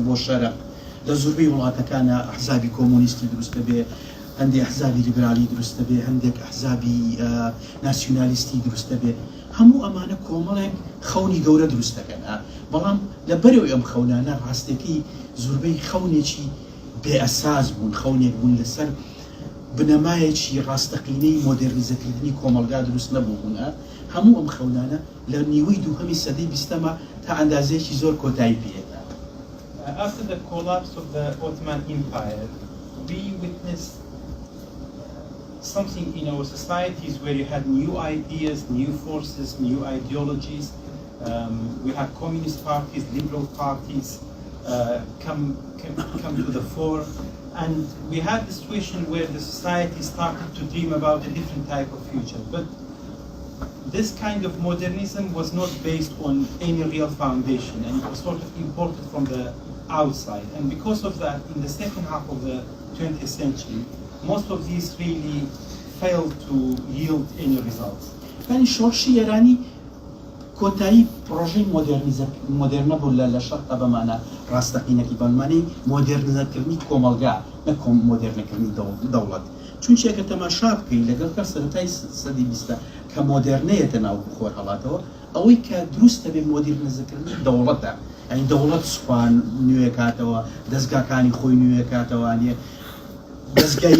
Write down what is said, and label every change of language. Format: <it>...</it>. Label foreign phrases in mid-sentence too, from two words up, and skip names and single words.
<ckb>بۆ شەرق لە زۆربەی وڵاتەکانە ئەحزابی کۆمۆنیستی دروستە بێ هەندێک ئەحزابی لیبرالی دروستە بێ هەندێک ئەحزابی ناسیۆنالیستی دروستە بێ هەموو ئەمانە کۆمەڵێک خەونی گەورە دروستەکەن بەڵام لەبەرەوەی ئەم خەونانە ڕاستەکەی زۆربەی خەونێکی بێ ئەساس بوون خەونێک بوون لەسەر بنەمایەکی ڕاستەقینەی مۆدێرنیزەکردنی کۆمەلگا دروست نەبوون هەموو ئەم خەونانە لە نیوەی دووهەمی سەدەی بیستەمە تا ئەندازەیەکی زۆر کۆتایی پێدا.</ckb> <en>After the collapse of the Ottoman Empire, we witnessed something in our societies where you had new ideas, new forces, new ideologies, We had communist parties, liberal parties come to the fore, and we had the situation where the society started to dream about a different type of future. But this kind of modernism was not based on any real foundation, and it was sort of imported from the outside. And because of that, in the second half of the 20th century, most of these really failed to yield any results.</en> <ckb>يعني شۆڕشی ئێرانی کۆتایی پرۆژەی مۆدرنە بوو لە شەرقە بەمانە ڕاستەقینەکی بەمانەی مۆدرنزەکردنی کۆمەلگا نە مۆدرنەکردنی دەوڵەت چونچە ئەگەر تەماشا بکەین لەگەڵ کە سەرەتای سەدی بیستە کە مۆدرنەیەتە ناو خۆر هەڵاتەوە ئەوەی کە دروستە بێ مۆدرنزەکردنی دەوڵەتە ئەنی دەوڵەت سوپان نوێ کاتەوە دەستگاکانی خۆی نوێ کاتەوانێ دەستگای</ckb>